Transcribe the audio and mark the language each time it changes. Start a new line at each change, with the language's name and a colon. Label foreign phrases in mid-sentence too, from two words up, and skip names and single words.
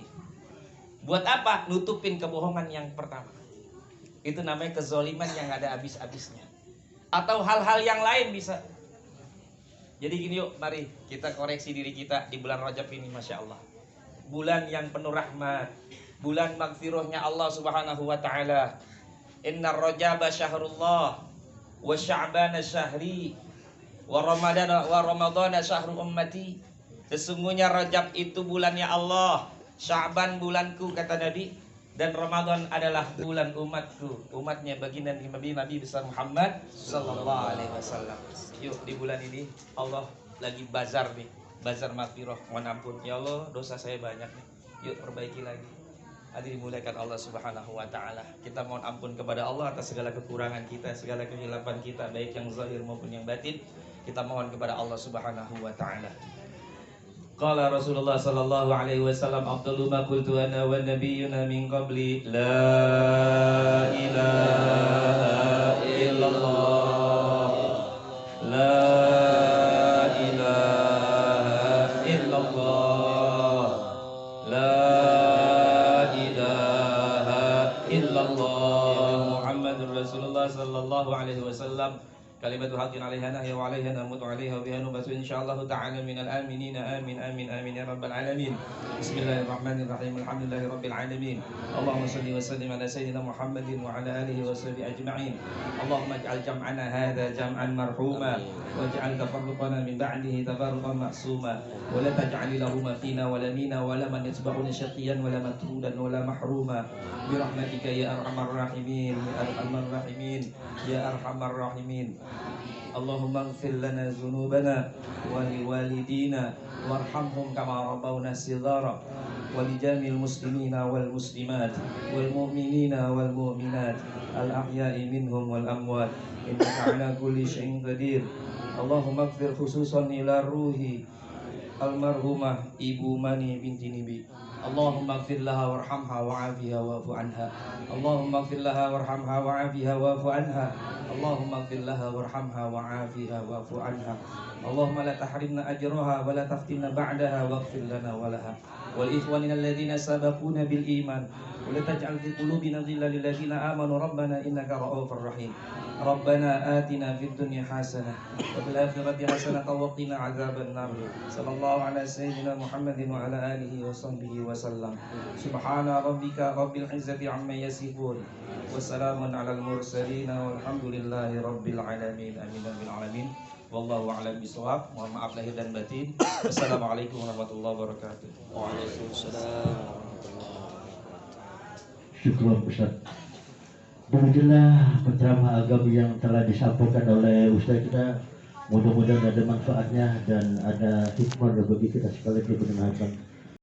Indonesian: Buat apa? Nutupin kebohongan yang pertama. Itu namanya kezoliman yang ada habis-habisnya. Atau hal-hal yang lain bisa. Jadi gini yuk, mari kita koreksi diri kita di bulan Rajab ini,
Arabic: ما شاء الله.
Indonesian: Bulan yang penuh rahmat, bulan magfirahnya
Arabic: الله سبحانه وتعالى. إن رجب شهر الله وشعبان شهري ورمضان شهر أمتي.
Indonesian: Sesungguhnya Rajab itu bulannya Allah, Sya'ban bulanku kata Nabi, dan Ramadan adalah bulan umatku, umatnya baginda Nabi besar Muhammad
Arabic: صلى الله عليه وسلم.
Indonesian: Yuk di bulan ini Allah lagi bazar nih, bazar magfirah, mohon ampun ya Allah, dosa saya banyak nih. Yuk perbaiki lagi. Hadirin dimuliakan Allah
Arabic: سبحانه وتعالى.
Indonesian: Kita mohon ampun kepada Allah atas segala kekurangan kita, segala kehilapan kita, baik yang zahir maupun yang batin. Kita mohon kepada Allah
Arabic: سبحانه وتعالى. قال رسول الله صلى الله عليه وسلم أفضل ما قلت أنا والنبيون من قبلي لا إله إلا الله لا إله إلا الله لا إله إلا الله محمد رسول الله صلى الله عليه وسلم. كلمة حق عليها نحيا وعليها نموت عليها وبها نبعث إن شاء الله تعالى من الآمنين. آمين آمين آمين يا رب العالمين. بسم الله الرحمن الرحيم الحمد لله رب العالمين اللهم صل وسلم على سيدنا محمد وعلى آله وصحبه أجمعين. اللهم اجعل جمعنا هذا جمعا مرحوما واجعل تفرقنا من بعده تفرقا معصوما ولا تجعل لهم فينا ولا منا ولا من يتبعونا شقيا ولا مطرودا ولا محروما برحمتك يا أرحم الراحمين يا أرحم الراحمين يا أرحم الراحمين. اللهم اغفر لنا ذنوبنا ولوالدينا وارحمهم كما ربونا صغارا ولجميع المسلمين والمسلمات والمؤمنين والمؤمنات الأحياء منهم والأموات إنك على كل شيء قدير. اللهم اغفر خصوصا إلى روح المرحومة Ibu Mani binti Nibi. اللهم اغفر لها وارحمها وعافها واعف عنها. اللهم اغفر لها وارحمها وعافها واعف عنها. اللهم اغفر لها وارحمها وعافها واعف عنها. اللهم لا تحرمنا أجرها ولا تفتنا بعدها واغفر لنا ولها ولإخواننا الذين سبقونا بالإيمان ولا تجعل في قلوبنا غلا للذين آمنوا ربنا إنك رؤوف رحيم. ربنا آتنا في الدنيا حسنة وفي الآخرة حسنة وقنا عذاب النار. صلى الله على سيدنا محمد وعلى آله وصحبه وسلم. سبحان ربك رب العزة عما يصفون وسلام على المرسلين والحمد لله رب العالمين. آمين آمين العالمين والله أعلم بالصواب.
Indonesian: Mohon maaf lahir dan batin.
Arabic: السلام عليكم ورحمة الله وبركاته. وعليكم السلام ورحمة الله وبركاته.
Indonesian: Syukur Ustaz. Demikianlah penceramah agama yang telah disampaikan oleh Ustaz kita. Mudah-mudahan ada manfaatnya dan ada hikmah bagi kita sekalian mendengarkan.